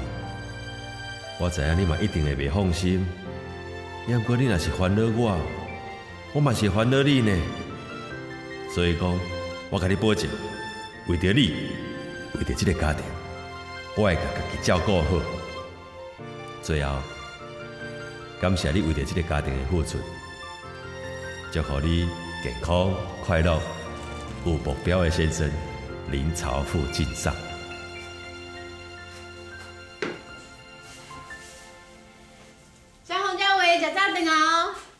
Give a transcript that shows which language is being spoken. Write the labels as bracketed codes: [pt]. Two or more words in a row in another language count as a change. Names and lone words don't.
[nan] 我知影你嘛一定会袂放心，也毋过你若是烦恼我嘛是烦恼你呢。所以讲，我甲你保证，为着你，为着即个家庭，我会甲家己照顾好。最后，感谢你为着这个家庭的付出，祝福你健康快乐，有目标的先生林朝富敬上。小红叫喂，食早顿哦。